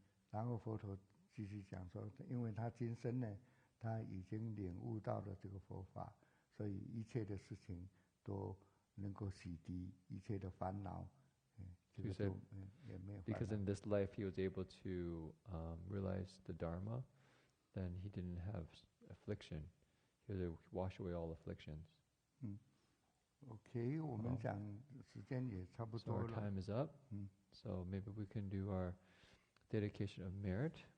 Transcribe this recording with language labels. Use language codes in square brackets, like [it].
[zh] 然后佛陀继续讲说，因为他今生呢，他已经领悟到了这个佛法，所以一切的事情都能够洗涤一切的烦恼。 [en] He said, because in this life he was able to realize the Dharma, then he didn't have affliction. He was able to wash away all afflictions. [zh] OK， 我们讲时间也差不多了。 [en] So our time is up. So maybe we can do our dedication of merit.